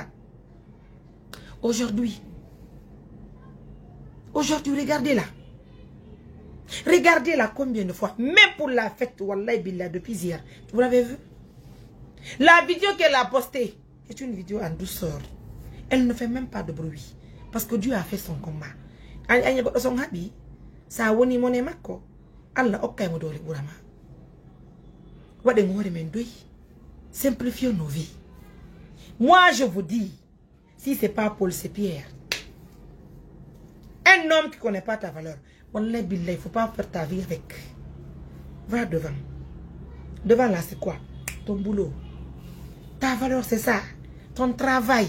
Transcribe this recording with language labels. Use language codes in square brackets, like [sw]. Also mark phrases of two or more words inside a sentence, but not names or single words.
[fr] Aujourd'hui, regardez-la. Regardez-la combien de fois. Même pour la fête, [ar] والله بالله, [fr] depuis hier. Vous l'avez vu? La vidéo qu'elle a postée est une vidéo en douceur. Elle ne fait même pas de bruit. Parce que Dieu a fait son combat. [ff] anya goddo son habi sa woni mone makko Allah okkay mo dole burama wade ngore men doy [fr] simplifions nos vies. Moi je vous dis, si c'est pas Paul, c'est Pierre. Un homme qui connaît pas ta valeur, [ar] والله بالله, [fr] il faut pas faire ta vie avec. Va devant. Devant là, c'est quoi? Ton boulot. Ta valeur, c'est ça. Ton travail.